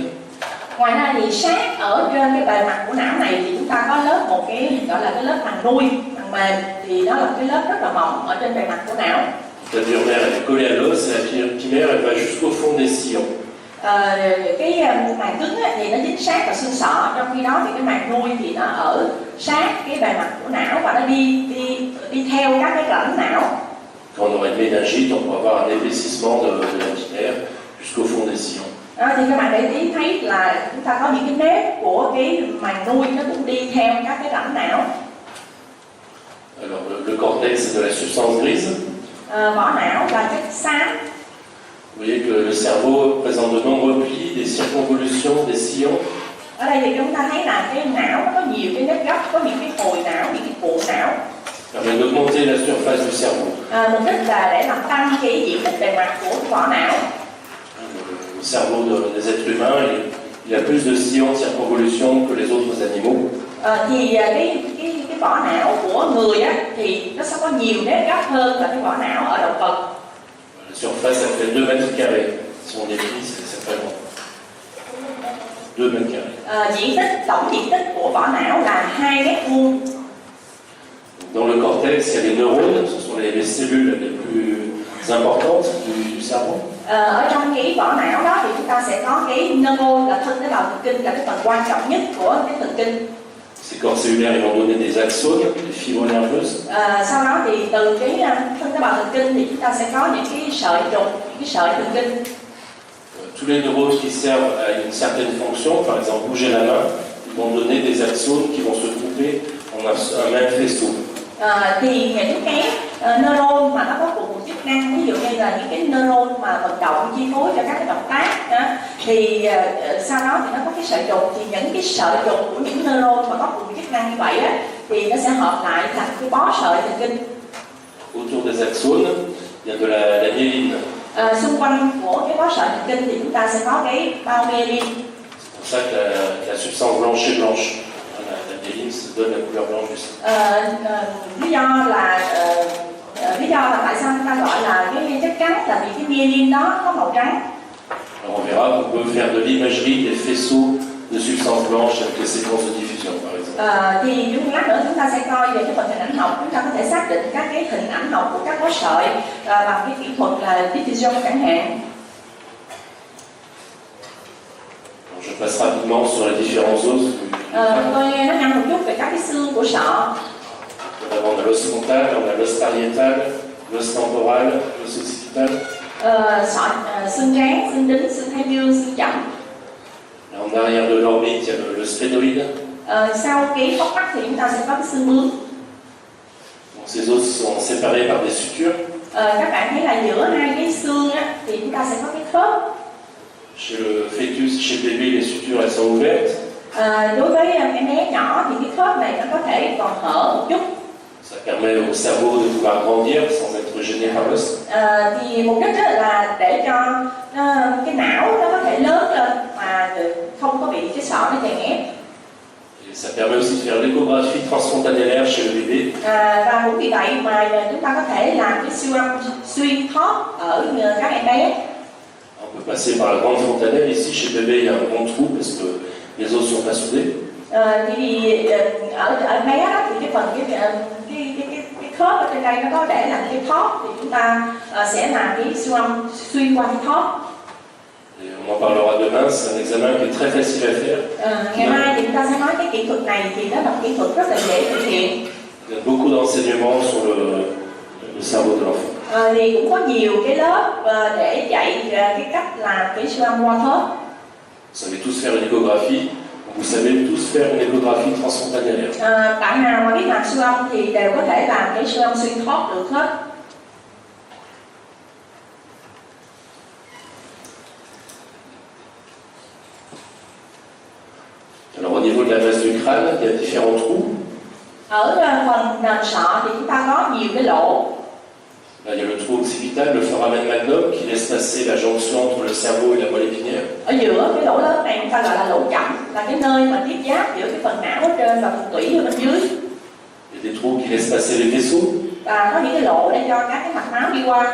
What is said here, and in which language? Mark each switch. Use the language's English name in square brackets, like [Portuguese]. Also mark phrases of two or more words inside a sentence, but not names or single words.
[Vietnamese] Ngoài ra thì sát ở trên cái bề mặt của não này thì chúng ta có lớp một cái gọi là cái lớp màng nuôi, màng mềm, thì đó là cái lớp rất là mỏng ở trên bề mặt của não. [French] La dure mère elle est collée à l'os et la pimère elle va jusqu'au fond des sillons. [Vietnamese] Cái màng cứng thì nó dính sát vào xương sọ, trong khi đó thì cái màng nuôi thì nó ở sát cái bề mặt của não và nó đi theo các cái rãnh não. [French] Quand on aurait une méningite, on peut avoir un épaississement de la pimère jusqu'au fond des sillons. [Vietnamese] Thì các bạn để ý thấy là chúng ta có những cái nếp của cái màng nuôi nó cũng đi theo các cái rãnh não. [French] Alors le cortex c'est de la substance grise. [Vietnamese] Vỏ não là chất xám. [French] Vous voyez que le cerveau présente de nombreux plis, des circonvolutions, des sillons. [Vietnamese] Ở đây thì chúng ta thấy là cái não có nhiều cái nếp gấp, có những cái hồi não, những cái cuộn não. [French] Permet d'augmenter la surface du cerveau. [Vietnamese] Mục đích là để làm tăng cái diện tích bề mặt của vỏ não. [French] Le cerveau des êtres humains, il a plus de sillons, de circonvolutions que les autres animaux. [Vietnamese] Thì cái vỏ não của người á thì nó sẽ có nhiều nếp gấp hơn là cái vỏ não ở động vật. [French] La surface, ça fait 2 mètres carrés. Si on déplie, c'est très grand. 2 mètres carrés. [Vietnamese] Tổng diện tích của vỏ não là 2 mét vuông. [French] Dans le cortex, il y a les neurones, ce sont les cellules les plus importantes du cerveau. [Vietnamese] Ở trong cái vỏ não đó thì chúng ta sẽ có cái neuron là thân tế bào thần kinh, là cái phần quan trọng nhất của cái thần kinh. [French] Ces corps cellulaires ils vont donner des axones, des fibres nerveuses. [Vietnamese] Sau đó thì từ cái thân tế bào thần kinh thì chúng ta sẽ có những cái sợi trục, những cái sợi thần kinh. [French] Tous les neurones qui servent à une certaine fonction, par exemple bouger la main, ils vont donner des axones qui vont se couper en un même faisceau. [Vietnamese] Thì những cái neuron mà nó có cùng một chức năng, ví dụ như là những cái neuron mà vận động chi phối cho các cái động tác đó, thì sau đó thì nó có cái sợi trục, thì những cái sợi trục của những neuron mà có cùng chức năng như vậy á, thì nó sẽ hợp lại thành cái bó sợi thần kinh. [French] Autour des axones, il y a de la myéline. [Vietnamese] Xung quanh của cái bó sợi thần kinh thì chúng ta sẽ có cái bao myelin. [French] C'est pour ça que la substance blanche est blanche. La myéline se donne la couleur blanche du sang. [Vietnamese] Lý do là tại sao chúng ta gọi là cái chất trắng là vì cái myelin đó có màu trắng. [French] Alors on verra qu'on peut faire de l'imagerie des faisceaux de substances blanches avec les séquences de diffusion par exemple. [Vietnamese] Thì chút lát nữa chúng ta sẽ coi về cái phần hình ảnh học, chúng ta có thể xác định các cái hình ảnh học của các bó sợi bằng cái kỹ thuật là diffusion chẳng hạn. [French] Je passe rapidement sur les différents os. [Vietnamese] Tôi nói nhanh một chút về các cái xương của sọ. [French] On a l'os frontal, on a l'os pariétal, l'os temporal, l'os occipital. [Vietnamese] Xương trán, xương đính, xương thái dương, xương chẩm. [French] En arrière de l'orbite, il y a le sphénoïde. [Vietnamese] Sau cái hốc mắt thì chúng ta sẽ có cái xương bướm. [French] ces os sont séparés par des sutures. [Vietnamese] Các bạn thấy là giữa hai cái xương á, thì chúng ta sẽ có cái khớp. [French] Chez le fœtus, chez le bébé, les sutures elles sont ouvertes. [Vietnamese] Đối với em bé nhỏ thì cái khớp này nó có thể còn hở một chút. [French] Ça permet au cerveau de pouvoir grandir sans être gêné par l'os. [Vietnamese] Thì mục đích là để cho cái não nó có thể lớn lên mà không có bị cái sọ nó chèn ép. [French] Et ça permet aussi de faire l'échographie transfrontalière chez le bébé. [Vietnamese] Và cũng vì vậy mà chúng ta có thể làm cái siêu âm xuyên thóp ở các em bé. [French] On peut passer par la grande fontanelle. Ici, chez le bébé, il y a un grand trou parce que les os sont pas soudés. [Vietnamese] Thì ở bé đó, thì cái phần cái khớp ở trên đây nó có để làm cái thóp, thì chúng ta sẽ làm cái siêu âm xuyên qua cái thóp. [French] Et on en parlera demain, c'est un examen qui est très facile à faire. [Vietnamese] Ngày mai thì chúng ta sẽ nói cái kỹ thuật này, thì nó là một kỹ thuật rất là dễ thực hiện. [French] Il y a beaucoup d'enseignements sur le cerveau de l'enfant. [Vietnamese] Thì cũng có nhiều cái lớp để dạy cái cách làm cái siêu âm qua thớp. [French] Vous savez tous faire une échographie. Vous savez tous faire une échographie transfrontalière. [Vietnamese] Bạn nào mà biết làm siêu âm thì đều có thể làm cái siêu âm xuyên thóp được hết. [French] Alors au niveau de la base du crâne, il y a différents trous. [Vietnamese] Ở phần nền sọ thì chúng ta có nhiều cái lỗ. [French] Là, il y a le trou occipital, le foramen magnum, qui laisse passer la jonction entre le cerveau et la moelle épinière. [Vietnamese] Ở giữa cái lỗ lớn này chúng ta gọi là lỗ chậm, là cái nơi mà tiếp giáp giữa cái phần não ở trên và phần tủy ở bên dưới. [French] Il y a des trous qui laissent passer les vaisseaux. [Vietnamese] Và có những cái lỗ để cho các cái mạch máu đi qua.